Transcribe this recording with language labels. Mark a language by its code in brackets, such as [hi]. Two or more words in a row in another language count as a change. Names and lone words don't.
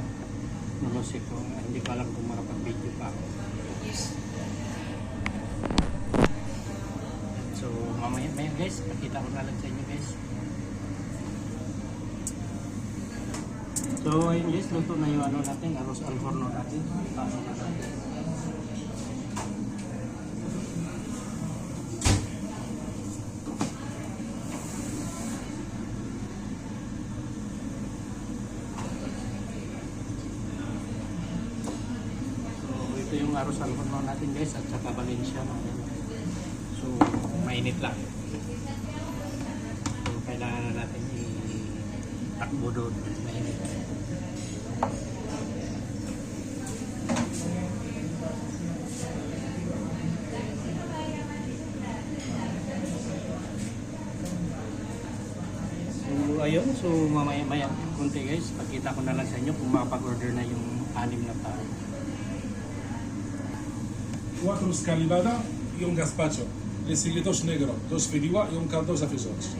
[tl] Nulusik ko. Hindi ko alam kung makapag-video pa ako. So mamaya guys, pakita ko na lang sa inyo guys. So ayun guys, luto na yung natin, [es] arroz al forno [tl] natin. Paano na natin. Ito yung [es] arroz al forno [tl] natin guys at saka Valencia natin. So mainit lang. So kailangan na natin i-takbo doon. Mainit. So ayun, so mamaya kunti guys, pagkita ko na lang sa inyo kung makapag-order na yung 6 na tao. [es] 4 escalivada y un gazpacho. Le sigue 2 negro, 2 fideuà y un caldo de fisots.